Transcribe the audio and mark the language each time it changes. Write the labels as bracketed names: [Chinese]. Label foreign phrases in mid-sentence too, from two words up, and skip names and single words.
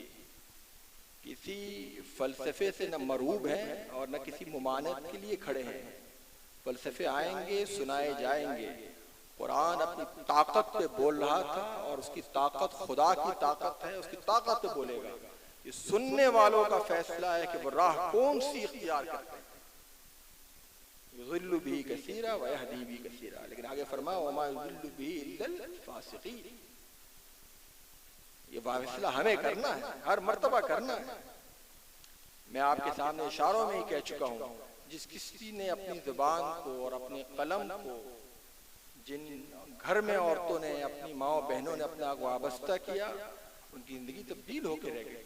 [Urdu] کسی فلسفے سے نہ مرعوب ہیں اور نہ کسی ممانعت کے لیے کھڑے ہیں. فلسفے آئیں گے سنائے جائیں گے. قرآن اپنی طاقت پہ بول رہا تھا اور اس کی طاقت خدا کی طاقت ہے اس کی طاقت پہ بولے گا. یہ سننے والوں کا فیصلہ ہے کہ وہ راہ کون سی اختیار کرتے ہیں. [Arabic] یضل به کثیرا ویہدی به کثیرا. [Urdu] لیکن آگے فرمایا [Arabic] وما یضل به الا الفاسقین. [Urdu] یہ فیصلہ ہمیں کرنا ہے ہر مرتبہ کرنا ہے. میں آپ کے سامنے اشاروں میں ہی کہہ چکا ہوں جس کسی نے اپنی زبان کو اور اپنے قلم کو جن گھر میں عورتوں نے اپنی ماں بہنوں نے اپنا وابستہ کیا ان کی زندگی تبدیل ہو کے رہ گئی.